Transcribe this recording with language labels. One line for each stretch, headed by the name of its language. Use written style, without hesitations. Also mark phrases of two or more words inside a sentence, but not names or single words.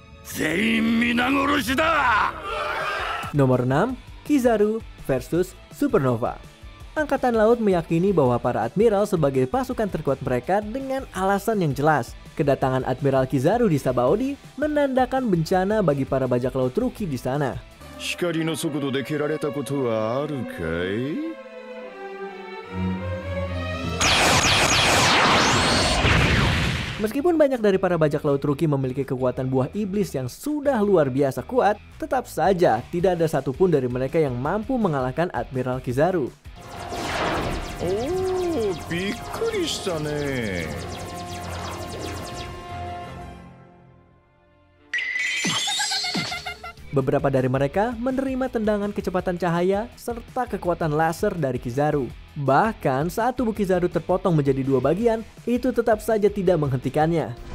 Japanese: 全員皆殺しだ。
Indonesian: Nomor 6, Kizaru versus Supernova. Angkatan Laut meyakini bahwa para admiral sebagai pasukan terkuat mereka dengan alasan yang jelas. Kedatangan Admiral Kizaru di Sabaody menandakan bencana bagi para bajak laut Rookie di sana.
Japanese: 光の速度で蹴られたことはあるかい？
Indonesian: Meskipun banyak dari para bajak laut Rookie memiliki kekuatan buah iblis yang sudah luar biasa kuat, tetap saja tidak ada satupun dari mereka yang mampu mengalahkan Admiral Kizaru.
Japanese: Oh, びっくりしたね。
Indonesian: Beberapa dari mereka menerima tendangan kecepatan cahaya serta kekuatan laser dari Kizaru. Bahkan saat tubuh Kizaru terpotong menjadi dua bagian, itu tetap saja tidak menghentikannya.